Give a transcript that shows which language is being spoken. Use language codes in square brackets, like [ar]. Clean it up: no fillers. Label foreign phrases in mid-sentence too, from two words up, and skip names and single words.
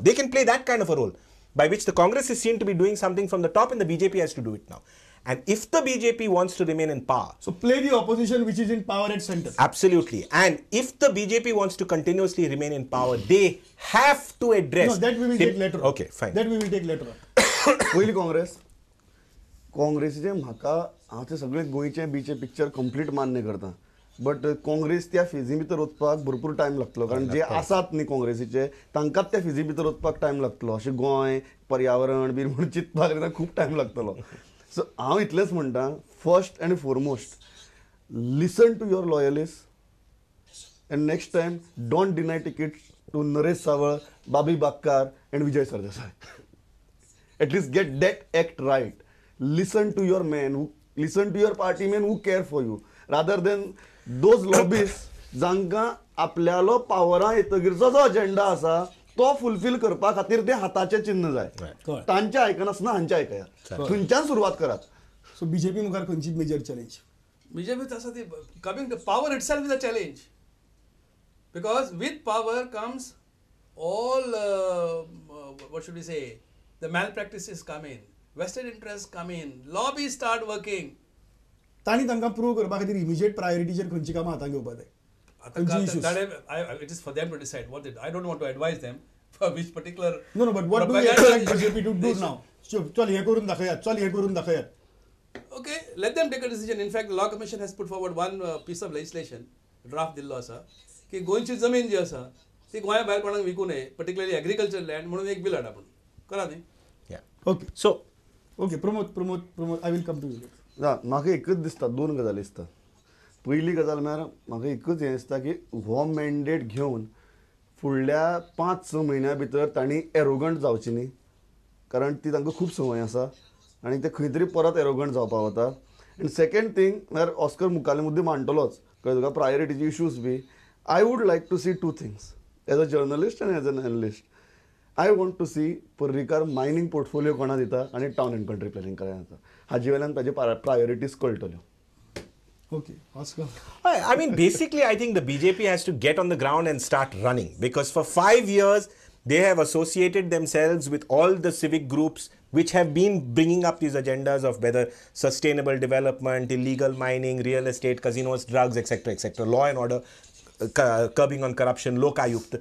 [en] They can play that kind of a role by which the Congress is seen to be doing something from the top and the BJP has to do it now. And if the BJP wants to remain in power... So play the opposition which is in power at center. Absolutely. And if the BJP wants to continuously remain in power, they have to address... No, that we will take later on. Okay, fine. That we will take later on. [kok] पहिली काँग्रेसीचे म्हाका हांव ते सगळे गोंयचे बीचे पिक्चर कंप्लीट मान्य करता, बट काँग्रेस त्या फेजी भितर वचपाक भरपूर टायम लागतलो, कारण जे आसात न्ही काँग्रेसीचे तांकांच त्या फेजी भितर वचपाक टायम लागतलो. अशें गोंय पर्यावरण बी म्हणून चिंतपाक तेन्ना खूब टायम लागतलो. सो हांव इतलेंच म्हणटा, [en] first and foremost listen to your loyalist and next time don't deny ticket to नरेश सावळ, बाबी बाक्कार and विजय सरदेसाय. At least get that act right. Listen to your men, listen to your party men who care for you, rather than those lobbyists [kok] जांकां आपल्यालो पावरां येतगीरचो जो अजेंडा आसा तो फुलफील करपा खातीर ते हाताचें चिन्ह जाय. तांचे आयकनासतना हांचे आयकया, थंयच्यान सुरवात करात. सो बीजेपी मुखार खंयची [en] major challenge? BJP [kok] आसा ती [en] coming to power itself is a challenge, because with power comes all what should we say, the malpractices come in, vested interests come in, lobbies start working. [kok] तांणी तांकां प्रूव करपा खातीर इमिजिएट प्रायोरिटीचेर खंयची कामां हातांत घेवपा जाय? [en] It is for them to decide what they do. I don't want to advise them for which particular. No, but what do you propaganda expect BJP to do now? [kok] चल हे करून दाखयात. [en] Okay, let them take a decision. In fact, the Law Commission has put forward one piece of legislation, draft [kok] दिल्लो आसा, की गोंयची जमीन जी आसा ती गोंया भायर कोणाक विकू नये, [en] particularly agricultural land [kok] म्हणून एक बिल हाड आपण. करा न्ही? [en] Yeah. Okay. So, Okay, प्रमोद, I will come to you. [kok] म्हाका एकच दिसता, दोन गजाली दिसता. पयली गजाल म्हळ्यार म्हाका एकच हें दिसता की हो मॅन्डेट घेवन फुडल्या 5-6 म्हयन्या भितर तांणी एरोगंट जावची न्ही, कारण ती तांकां खूब संवय आसा आनी ते खंय तरी परत एरोगंट जावपाक वता. आनी [en] second thing [kok] म्हळ्यार ऑस्कर मुखाल्ले मुद्दे मांडटलोच, कळ्ळें तुका, प्रायोरिटीचे इश्यूज बी. [en] I would like to see two things as a journalist आनी as an analyst. I want to see पर्रीकार mining portfolio [kok] कोणा दिता आनी [en] town and country planning [kok] करायला जाता. हाजे वयल्यान ताजे प्रायोरिटीज कळटल्यो. [en] Okay, Oscar. I mean, basically, I think the BJP has to get on the ground and start running, because for 5 years, they have associated themselves with all the civic groups which have been bringing up these agendas of whether sustainable development, illegal mining, real estate, casinos, drugs, etc., law and order, curbing on corruption, Lokayukt.